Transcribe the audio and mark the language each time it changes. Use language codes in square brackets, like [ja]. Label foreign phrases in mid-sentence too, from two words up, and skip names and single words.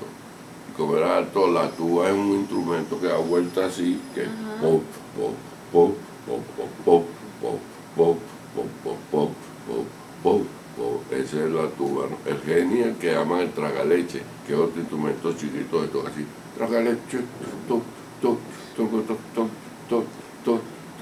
[es] Y como era alto, la tuba es un instrumento que da vuelta así, que es pop, pop, pop, pop, pop, pop, pop, pop, pop, pop, pop, pop, pop. Esa es la tuba, ¿no? El genial que llaman el tragaleche, que es otro instrumento chiquito de todo así. Tragaleche, toc, toc, toc, toc, toc, toc, toc.